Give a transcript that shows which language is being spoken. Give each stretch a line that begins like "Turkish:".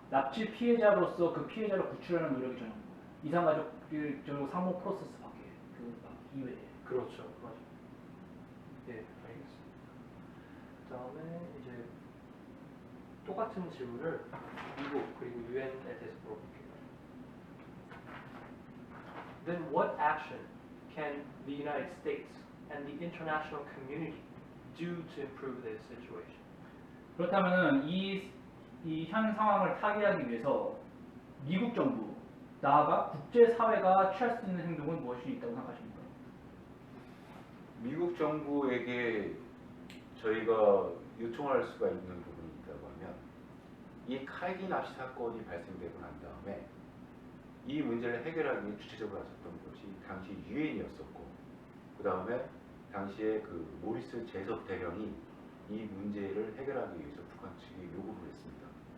Korean: 납치 피해자로서 그 피해자를 구출하는 노력이 전혀 없는 거예요. 이산가족 저 상봉 프로세스 밖에 그 이외에. 그렇죠. 맞아요. 예, 알겠습니다. 그다음에 이제 똑같은 질문을 미국 그리고 유엔에 대해서 물어볼게요.
English: Then what action can the United States and the international community do to improve this situation?
Korean: 그렇다면은 이 현 상황을 타개하기 위해서 미국 정부, 나아가 국제 사회가 취할 수 있는 행동은 무엇이 있다고 생각하십니까? 미국 정부에게 저희가 요청할 수가 있는 부분이 있다고 하면 이 칼기 납치 사건이 발생되고 난 다음에 이 문제를 해결하기 위해 주체적으로 나섰던 것이 당시 유엔이었었고 그 다음에 당시에 그 모리스 제섭 대령이 이 문제를 해결하기 위해서 북한 측에 요구를 했습니다.